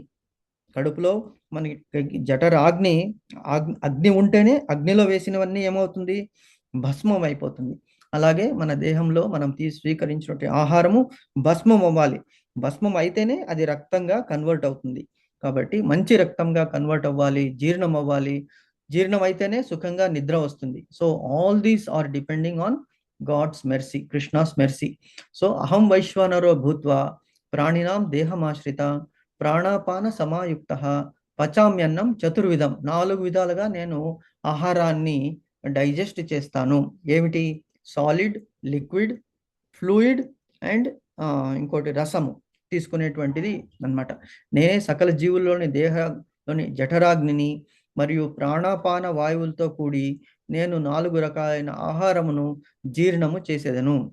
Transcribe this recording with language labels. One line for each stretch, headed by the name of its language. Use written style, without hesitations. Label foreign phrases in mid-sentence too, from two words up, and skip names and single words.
Telugu: కడుపులో మనకి జఠరాగ్ని, అగ్ని ఉంటేనే అగ్నిలో వేసినవన్నీ ఏమవుతుంది? భస్మం అయిపోతుంది. అలాగే మన దేహంలో మనం స్వీకరించినటువంటి ఆహారము భస్మం అవ్వాలి. భస్మం అయితేనే అది రక్తంగా కన్వర్ట్ అవుతుంది. కాబట్టి మంచి రక్తంగా కన్వర్ట్ అవ్వాలి, జీర్ణం అవ్వాలి. జీర్ణం అయితేనే సుఖంగా నిద్ర వస్తుంది.
English: So all these are depending on God's mercy, Krishna's mercy.
Sanskrit: సో అహం వైశ్వానరో భూత్వా ప్రాణినాం దేహమాశ్రిత ప్రాణాపాన సమాయుక్త పచామ్యన్నం చతుర్విధం.
Telugu: 4 విధాలుగా నేను ఆహారాన్ని డైజెస్ట్ చేస్తాను. ఏమిటి?
English: solid, liquid, fluid and
Telugu: ఇంకోటి రసము తీసుకునేటువంటిది అన్నమాట. నేనే సకల జీవుల్లోని దేహంలోని జఠరాగ్నిని మరియు ప్రాణాపాన వాయువులతో కూడి నేను 4 రకాలైన ఆహారమును జీర్ణము చేసేదను.